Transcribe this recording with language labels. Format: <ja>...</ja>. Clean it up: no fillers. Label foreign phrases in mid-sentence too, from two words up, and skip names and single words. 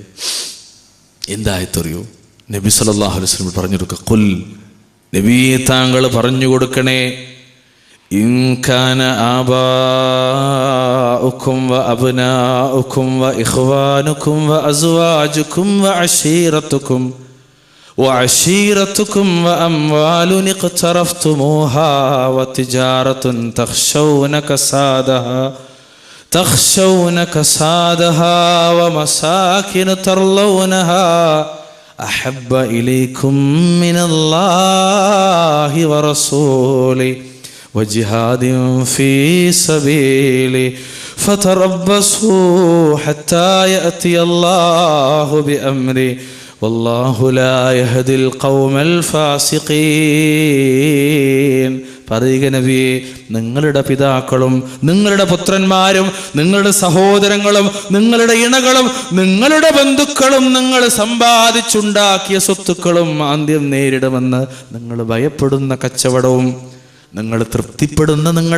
<ml>എന്തായത്തറിയോ? നബി</ml> <ar>صلى الله عليه وسلم</ar> <ml>പറഞ്ഞു കൊടുക്കുക, ഖുൽ, നബിയെ താങ്കൾ പറഞ്ഞു കൊടുക്കണേ,</ml> <ar>إن كان آباؤكم وأبناؤكم وإخوانكم وأزواجكم وعشيرتكم وعشيرتكم وأموال اقترفتموها وتجارة تخشون كسادها ومساكن ترضونها أحب إليكم من الله ورسوله وجهاد في سبيله فتربصوا حتى يأتي الله بأمره والله لا يهدي القوم الفاسقين.</ar> <ml>പറയുക നബിയെ, നിങ്ങളുടെ പിതാക്കളും നിങ്ങളുടെ പുത്രന്മാരും നിങ്ങളുടെ സഹോദരങ്ങളും നിങ്ങളുടെ ഇണകളും നിങ്ങളുടെ ബന്ധുക്കളും നിങ്ങൾ സമ്പാദിച്ചുണ്ടാക്കിയ സ്വത്തുക്കളും ആദ്യം നേരിടുമെന്ന് നിങ്ങൾ ഭയപ്പെടുന്ന കച്ചവടവും നിങ്ങൾ തൃപ്തിപ്പെടുന്ന നിങ്ങളുടെ</ml>